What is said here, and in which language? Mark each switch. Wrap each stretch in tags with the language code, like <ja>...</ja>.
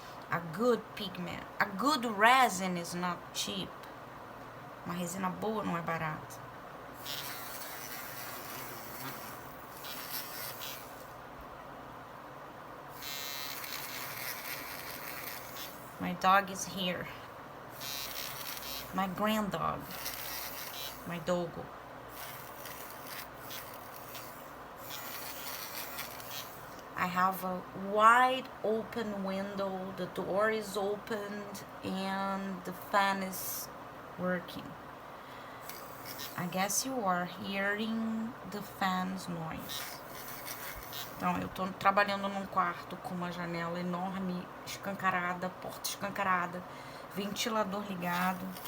<en>A good pigment, a good resin is not cheap.</en> <pt>Uma resina boa não é barata.</pt> <en>My dog is here. My granddog. My dogo. I have a wide open window, the door is opened and the fan is working. I guess you are hearing the fan's noise.</en> <pt>Então, eu tô trabalhando num quarto com uma janela enorme, escancarada, porta escancarada, ventilador ligado.</pt>